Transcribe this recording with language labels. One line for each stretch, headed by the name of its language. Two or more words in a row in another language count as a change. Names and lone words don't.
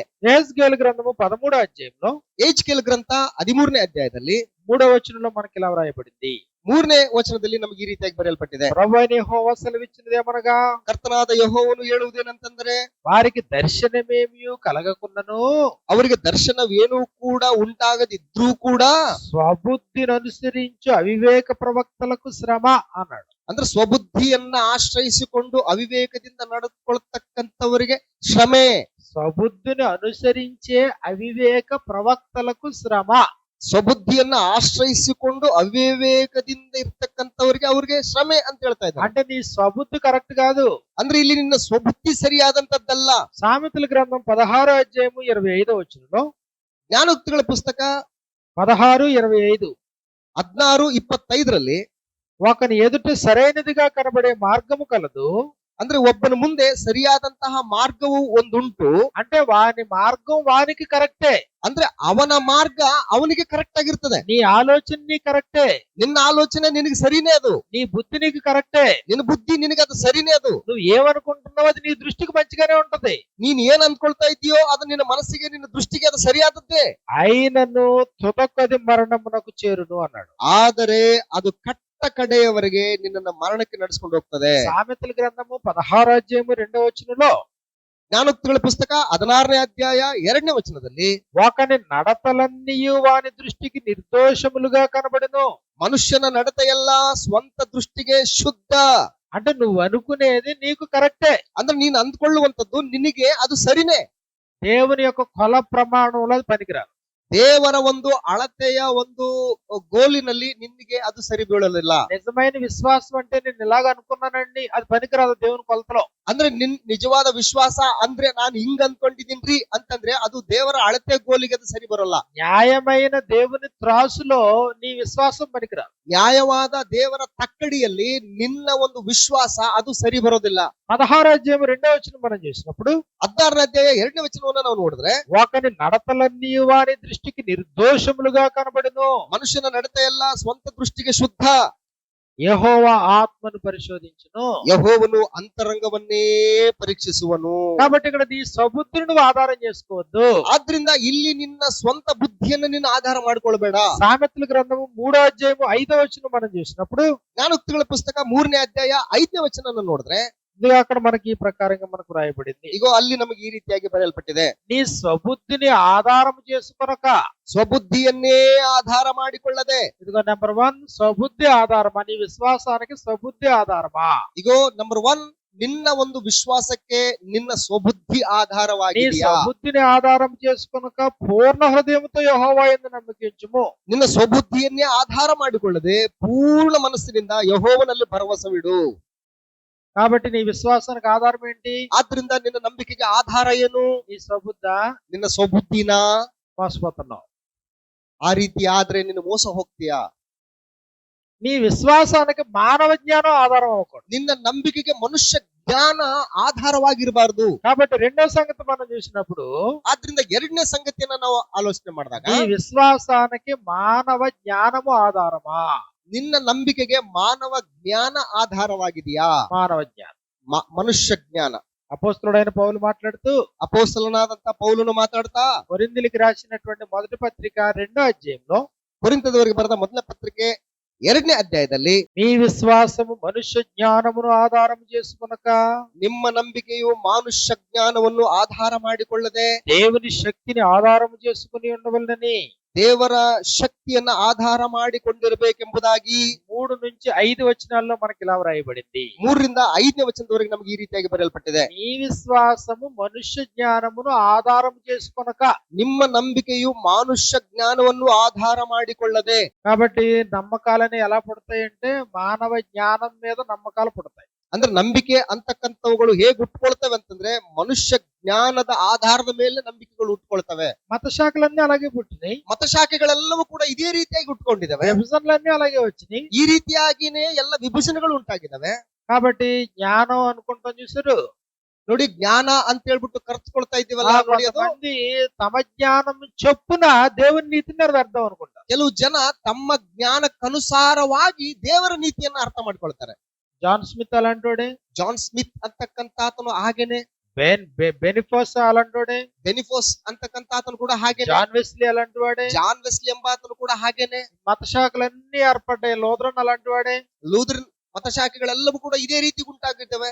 Telugu: యెహెజ్కేలు గ్రంథము 13వ అధ్యాయంలో
Kannada: ಯೆಹೆಜ್ಕೇಲ ಗ್ರಂಥ 13ನೇ ಅಧ್ಯಾಯದಲ್ಲಿ
Telugu: 3వ వచనంలో మనకి ఇలా వ్రాయబడింది.
Kannada: 3ನೇ ವಚನದಲ್ಲಿ ನಮಗೆ ಈ ರೀತಿಯಾಗಿ ಬರೆಯಲ್ಪಟ್ಟಿದೆ.
Telugu: ప్రభువైన యెహోవా సెలవిచ్చినదేమనగా,
Kannada: ಕರ್ತನಾದ ಯೆಹೋವನು ಹೇಳುವುದೇನಂತಂದ್ರೆ,
Telugu: వారికి దర్శనమేమియు కలగకున్నను,
Kannada: ಅವರಿಗೆ ದರ್ಶನವೇನೂ ಕೂಡ ಉಂಟಾಗದಿದ್ರೂ ಕೂಡ
Telugu: స్వబుద్ధిని అనుసరించు అవివేక ప్రవక్తలకు శ్రమ అన్నాడు.
Kannada: ಅಂದ್ರೆ ಸ್ವಬುದ್ಧಿಯನ್ನ ಆಶ್ರಯಿಸಿಕೊಂಡು ಅವಿವೇಕದಿಂದ ನಡೆದುಕೊಳ್ತಕ್ಕಂಥವರಿಗೆ ಶ್ರಮೆ.
Telugu: స్వబుద్ధిని అనుసరించే అవివేక ప్రవక్తలకు శ్రమ.
Kannada: ಸ್ವಬುದ್ಧಿಯನ್ನ ಆಶ್ರಯಿಸಿಕೊಂಡು ಅವಿವೇಕದಿಂದ ಇರ್ತಕ್ಕಂಥವ್ರಿಗೆ ಅವ್ರಿಗೆ ಶ್ರಮೆ ಅಂತ ಹೇಳ್ತಾ ಇದ್ದಾರೆ.
Telugu: అంటే నీ స్వబుద్ధి కరెక్ట్ కాదు.
Kannada: ಅಂದ್ರೆ ಇಲ್ಲಿ ನಿನ್ನ ಸ್ವಬುದ್ಧಿ ಸರಿಯಾದಂತದ್ದಲ್ಲ.
Telugu: సామెతల గ్రంథం 16వ అధ్యాయము 25వ వచనంలో,
Kannada: ಜ್ಞಾನೋಕ್ತಿಗಳ ಪುಸ್ತಕ 16:25 16:25ರಲ್ಲಿ
Telugu: ఒకని ఎదుట సరైనదిగా కనబడే మార్గము కలదు.
Kannada: ಅಂದ್ರೆ ಒಬ್ಬನ ಮುಂದೆ ಸರಿಯಾದಂತಹ ಮಾರ್ಗವು ಒಂದುಂಟು.
Telugu: అంటే వాని మార్గం వానికి కరెక్టే.
Kannada: ಅಂದ್ರೆ ಅವನ ಮಾರ್ಗ ಅವನಿಗೆ ಕರೆಕ್ಟ್ ಆಗಿರ್ತದೆ.
Telugu: నీ ఆలోచన నీ కరెక్టే,
Kannada: ನಿನ್ನ ಆಲೋಚನೆ ನಿನಗೆ ಸರಿನೇ ಅದು.
Telugu: నీ బుద్ధి నీకు కరెక్టే,
Kannada: ನಿನ್ನ ಬುದ್ಧಿ ನಿನಗೆ ಅದು ಸರಿನೇ ಅದು.
Telugu: నువ్వు ఏమనుకుంటున్నావు అది నీ దృష్టికి మంచిగానే ఉంటది.
Kannada: ನೀನ್ ಏನ್ ಅನ್ಕೊಳ್ತಾ ಇದೀಯೋ ಅದು ನಿನ್ನ ಮನಸ್ಸಿಗೆ, ನಿನ್ನ ದೃಷ್ಟಿಗೆ ಅದು ಸರಿಯಾದದ್ದೇ.
Telugu: అయినను తుదకది మరణమునకు చేరును అన్నాడు.
Kannada: ಆದರೆ ಅದು ಕಟ್ಟ ಕಡೆಯವರೆಗೆ ನಿನ್ನನ್ನ ಮರಣಕ್ಕೆ ನಡೆಸ್ಕೊಂಡು ಹೋಗ್ತದೆ.
Telugu: సామెతల గ్రంథము 16వ అధ్యాయము 2వ వచనంలో,
Kannada: ಜ್ಞಾನೋಕ್ತಿಗಳ ಪುಸ್ತಕ 16ನೇ ಅಧ್ಯಾಯ 2ನೇ ವಚನದಲ್ಲಿ,
Telugu: ఒకని నడతలన్నీయు వాని దృష్టికి నిర్దోషములుగా కనబడును.
Kannada: ಮನುಷ್ಯನ ನಡತೆಯೆಲ್ಲ ಸ್ವಂತ ದೃಷ್ಟಿಗೆ ಶುದ್ಧ.
Telugu: అంటే నువ్వు అనుకునేది నీకు కరెక్టే.
Kannada: ಅಂದ್ರೆ ನೀನ್ ಅಂದ್ಕೊಳ್ಳುವಂತದ್ದು ನಿನಗೆ ಅದು ಸರಿನೇ.
Telugu: దేవుని యొక్క కొల ప్రమాణంలో అది పనికిరాదు.
Kannada: ದೇವರ ಒಂದು ಅಳತೆಯ ಒಂದು ಗೋಲಿನಲ್ಲಿ ನಿನಗೆ ಅದು ಸರಿ ಬೀಳಲಿಲ್ಲ.
Telugu: నిజమైన విశ్వాసం అంటే నేను ఇలాగ అనుకున్నానండి, అది పనికిరాదు దేవుని కొలతలో.
Kannada: ಅಂದ್ರೆ ನಿಜವಾದ ವಿಶ್ವಾಸ ಅಂದ್ರೆ ನಾನು ಹಿಂಗ್ ಅನ್ಕೊಂಡಿದ್ದೀನ್ರಿ ಅಂತಂದ್ರೆ ಅದು ದೇವರ ಅಳತೆ ಗೋಲಿಗೆ ಅದು ಸರಿ ಬರೋಲ್ಲ.
Telugu: న్యాయమైన దేవుని త్రాసులో నీ విశ్వాసం పనికిరాదు.
Kannada: న్యాయವಾದ ದೇವರ ತಕ್ಕಡಿಯಲ್ಲಿ ನಿನ್ನ ಒಂದು ವಿಶ್ವಾಸ ಅದು ಸರಿ ಬರೋದಿಲ್ಲ.
Telugu: 16వ అధ్యాయం 2వ వచనం మనం చూసినప్పుడు
Kannada: 16ನೇ అధ్యాಯ 2ನೇ ವಚನವನ್ನು ನಾವು ನೋಡಿದ್ರೆ
Telugu: ఒకని నడతలన్నీ వాని దృష్టికి నిర్దోషములుగా కనబడును.
Kannada: ಮನುಷ್ಯನ ನಡತೆ ಎಲ್ಲ ಸ್ವಂತ ದೃಷ್ಟಿಗೆ ಶುದ್ಧ.
Telugu: యెహోవా ఆత్మను పరిశోధించును.
Kannada: యెహోవను ಅಂತರಂಗವನ್ನೇ ಪರೀಕ್ಷಿಸುವನು.
Telugu: కాబట్టి ఇక్కడ నీ స్వబుద్ధిని నువ్వు ఆధారం చేసుకోవద్దు.
Kannada: ಆದ್ರಿಂದ ಇಲ್ಲಿ ನಿನ್ನ ಸ್ವಂತ ಬುದ್ಧಿಯನ್ನು ನೀನು ಆಧಾರ ಮಾಡ್ಕೊಳ್ಬೇಡ.
Telugu: సామెతల గ్రంథము 3వ అధ్యాయం 5వ వచనం మనం చూసినప్పుడు
Kannada: ಜ್ಞಾನೋಕ್ತಿಗಳ ಪುಸ್ತಕ 3ನೇ ಅಧ್ಯಾಯ 5ನೇ ವಚನವನ್ನು ನೋಡಿದ್ರೆ
Telugu: ఇది అక్కడ మనకి ఈ ప్రకారంగా మనకు రాయబడింది.
Kannada: ಇಗೋ ಅಲ್ಲಿ ನಮಗೆ ಈ ರೀತಿಯಾಗಿ ಬರೆಯಲ್ಪಟ್ಟಿದೆ.
Telugu: నీ స్వబుద్ధిని ఆధారం చేసుకొనక.
Kannada: ಸ್ವಬುದ್ಧಿಯನ್ನೇ ಆಧಾರ ಮಾಡಿಕೊಳ್ಳದೆ.
Telugu: ఇదిగో నెంబర్ 1 స్వబుద్ధి ఆధారమా, నీ విశ్వాసానికి స్వబుద్ధి ఆధారమా.
Kannada: ಇಗೋ ನಂಬರ್ 1 ನಿನ್ನ ಒಂದು ವಿಶ್ವಾಸಕ್ಕೆ ನಿನ್ನ ಸ್ವಬುದ್ಧಿ
Telugu: నీ
Kannada: ಆಧಾರವಾಗಿದೆಯಾ?
Telugu: స్వబుద్ధిని ఆధారం చేసుకొనక పూర్ణ హృదయంతో యెహోవా యందు నమ్మకించుము.
Kannada: ನಿನ್ನ ಸ್ವಬುದ್ಧಿಯನ್ನೇ ಆಧಾರ ಮಾಡಿಕೊಳ್ಳದೆ ಪೂರ್ಣ ಮನಸ್ಸಿನಿಂದ ಯೆಹೋವನಲ್ಲಿ ಭರವಸವಿಡು.
Telugu: కాబట్టి నీ విశ్వాసానికి ఆధారం ఏంటి?
Kannada: ಆದ್ರಿಂದ ನಿನ್ನ ನಂಬಿಕೆಗೆ ಆಧಾರ ಏನು?
Telugu: నీ స్వబుద్ధ.
Kannada: ನಿನ್ನ ಸ್ವಬುದ್ಧಿನ
Telugu: మోసపోతున్నావు.
Kannada: ಆ ರೀತಿ ಆದ್ರೆ ನೀನು ಮೋಸ ಹೋಗ್ತೀಯಾ?
Telugu: నీ విశ్వాసానికి మానవ జ్ఞానం ఆధారం అవ్వకూడదు.
Kannada: ನಿನ್ನ ನಂಬಿಕೆಗೆ ಮನುಷ್ಯ ಜ್ಞಾನ ಆಧಾರವಾಗಿರಬಾರ್ದು.
Telugu: కాబట్టి రెండో సంగతి మనం చూసినప్పుడు
Kannada: ಆದ್ರಿಂದ ಎರಡನೇ ಸಂಗತಿಯನ್ನ ನಾವು ಆಲೋಚನೆ ಮಾಡಿದಾಗ
Telugu: నీ విశ్వాసానికి మానవ జ్ఞానము ఆధారమా?
Kannada: ನಿನ್ನ ನಂಬಿಕೆಗೆ ಮಾನವ ಜ್ಞಾನ ಆಧಾರವಾಗಿದೆಯಾ?
Telugu: మానవ జ్ఞానం.
Kannada: ಮನುಷ್ಯ ಜ್ಞಾನ.
Telugu: అపోస్తలుడైన పౌలు మాట్లాడుతూ
Kannada: ಅಪೊಸ್ತಲನಾದಂತ ಪೌಲನು ಮಾತಾಡ್ತಾ
Telugu: కొరింథీయులకు రాసినటువంటి మొదటి పత్రిక 2వ అధ్యాయంలో
Kannada: ಕೊರಿಂಥದವರಿಗೆ ಬರೆದ ಮೊದಲ ಪತ್ರಿಕೆ 2ನೇ ಅಧ್ಯಾಯದಲ್ಲಿ
Telugu: మీ విశ్వాసము మనుష్య జ్ఞానమును ఆధారం చేసుకొనక
Kannada: ನಿಮ್ಮ ನಂಬಿಕೆಯು ಮಾನುಷ್ಯ ಜ್ಞಾನವನ್ನು ಆಧಾರ ಮಾಡಿಕೊಳ್ಳದೆ
Telugu: దేవుని శక్తిని ఆధారం చేసుకుని ఉండవలనని
Kannada: ದೇವರ ಶಕ್ತಿಯನ್ನ ಆಧಾರ ಮಾಡಿಕೊಂಡಿರಬೇಕೆಂಬುದಾಗಿ
Telugu: 3 నుంచి 5 వచనాల్లో మనకి ఇలా వ్రాయబడింది.
Kannada: 3 ರಿಂದ 5ನೇ ವಚನದವರೆಗೆ ನಮಗೆ ಈ ರೀತಿಯಾಗಿ ಬರೆಯಲ್ಪಟ್ಟಿದೆ.
Telugu: నీ విశ్వాసము మనుష్య జ్ఞానమును ఆధారం చేసుకొనక.
Kannada: ನಿಮ್ಮ ನಂಬಿಕೆಯು ಮಾನುಷ್ಯ ಜ್ಞಾನವನ್ನು ಆಧಾರ ಮಾಡಿಕೊಳ್ಳದೆ.
Telugu: కాబట్టి నమ్మకాలని ఎలా పుడతాయంటే మానవ జ్ఞానం మీద నమ్మకాలు పుడతాయి.
Kannada: ಅಂದ್ರೆ ನಂಬಿಕೆ ಅಂತಕ್ಕಂಥವುಗಳು ಹೇಗೆ ಹುಟ್ಕೊಳ್ತವೆ ಅಂತಂದ್ರೆ ಮನುಷ್ಯ ಜ್ಞಾನದ ಆಧಾರದ ಮೇಲೆ ನಂಬಿಕೆಗಳು ಹುಟ್ಕೊಳ್ತವೆ.
Telugu: మతశాఖలన్నీ అలాగే పుట్టినాయి.
Kannada: ಮತಶಾಖೆಗಳೆಲ್ಲವೂ ಕೂಡ ಇದೇ ರೀತಿಯಾಗಿ ಹುಟ್ಕೊಂಡಿದ್ದಾವೆ.
Telugu: విభజనలన్నీ అలాగే వచ్చినాయి.
Kannada: ಈ ರೀತಿಯಾಗಿನೇ ಎಲ್ಲ ವಿಭಜನೆಗಳು ಉಂಟಾಗಿದ್ದಾವೆ.
Telugu: కాబట్టి జ్ఞానం అనుకుంటాం చూసారు.
Kannada: ನೋಡಿ, ಜ್ಞಾನ ಅಂತ ಹೇಳ್ಬಿಟ್ಟು ಕರ್ತ್ಕೊಳ್ತಾ ಇದ್ದೀವಲ್ಲ ನೋಡಿ, ಅದು
Telugu: కొంతమంది తమ జ్ఞానం చొప్పున దేవుని నీతిని నెరవేర్దాం అనుకుంటారు.
Kannada: ಕೆಲವು ಜನ ತಮ್ಮ ಜ್ಞಾನಕ್ಕನುಸಾರವಾಗಿ ದೇವರ ನೀತಿಯನ್ನ ಅರ್ಥ ಮಾಡ್ಕೊಳ್ತಾರೆ.
Telugu: జాన్ స్మిత్ అలాంటోడే.
Kannada: ಜಾನ್ ಸ್ಮಿತ್ ಅಂತಕ್ಕಂತ ಆತನು ಹಾಗೇನೆ.
Telugu: బెనిఫోస్ అలాంటోడే.
Kannada: ಬೆನಿಫೋಸ್ ಅಂತಕ್ಕಂತ ಆತನು ಕೂಡ ಹಾಗೇನೆ.
Telugu: జాన్ వెస్లీ అలాంటి వాడే.
Kannada: ಜಾನ್ ವೆಸ್ಲಿ ಎಂಬ ಆತನು ಕೂಡ ಹಾಗೇನೆ.
Telugu: మత శాఖలన్నీ ఏర్పడ్డాయి. లూథరన్ అలాంటి వాడే.
Kannada: ಲೂಥರನ್ ಮತಶಾಖೆಗಳೆಲ್ಲವೂ ಕೂಡ ಇದೇ ರೀತಿ ಉಂಟಾಗಿದ್ದಾವೆ.